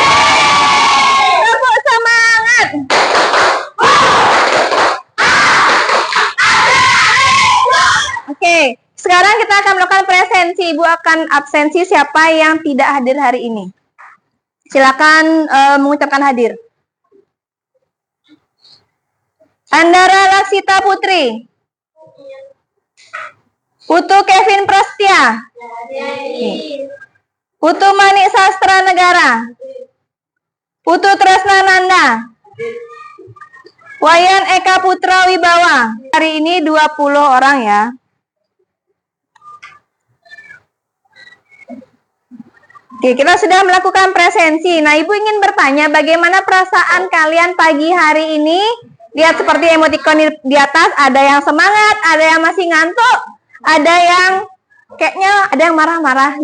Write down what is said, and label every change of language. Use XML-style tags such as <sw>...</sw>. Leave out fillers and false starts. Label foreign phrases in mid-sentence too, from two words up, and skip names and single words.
<id>Tepuk semangat. Oke, sekarang kita akan melakukan presensi. Ibu akan absensi siapa yang tidak hadir hari ini. Silakan mengucapkan hadir. Andara Laksita Putri. Putu Kevin Prastia. Putu Manik Sastra Negara. Putu Tresna Nanda. Wayan Eka Putra Wibawa. Hari ini 20 orang ya. Oke, kita sudah melakukan presensi. Nah, Ibu ingin bertanya bagaimana perasaan kalian pagi hari ini? Lihat seperti emoticon di atas, ada yang semangat, ada yang masih ngantuk, ada yang kayaknya ada yang marah-marah.</id>